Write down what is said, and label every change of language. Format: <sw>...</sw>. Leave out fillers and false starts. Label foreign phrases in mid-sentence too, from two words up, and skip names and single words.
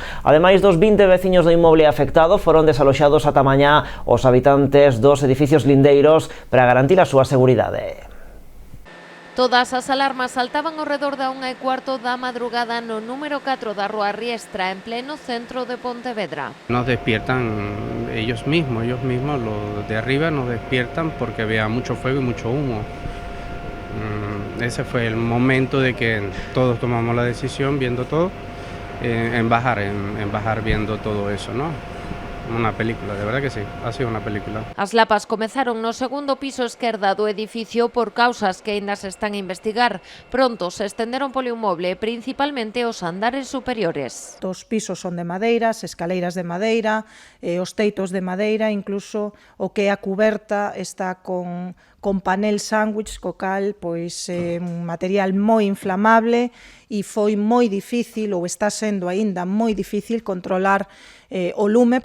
<gl>Ademais dos 20 veciños do inmoble afectado, foron desaloxados ata mañá os habitantes dos edificios lindeiros para garantir a súa seguridade. Todas as alarmas saltaban ao redor da 1:15 da madrugada no número 4 da rúa Riestra, en pleno centro de Pontevedra.</gl> <es>Nos despiertan ellos mismos, los de arriba nos despiertan porque había mucho fuego y mucho humo. Ese fue el momento de que todos tomamos la decisión, viendo todo, en bajar viendo todo eso, ¿no? Una película, de verdad que sí, ha sido una película.</es> <gl>As lapas comezaron no segundo piso esquerda do edificio por causas que aínda se están a investigar. Pronto se estenderon polo inmoble, principalmente os andares superiores. Os pisos son de madeira, as escaleiras de madeira, os teitos de madeira, incluso o que é a cuberta está con panel sándwich, co cal pois un material moi inflamable e foi moi difícil, ou está sendo aínda moi difícil, controlar o lume.</gl>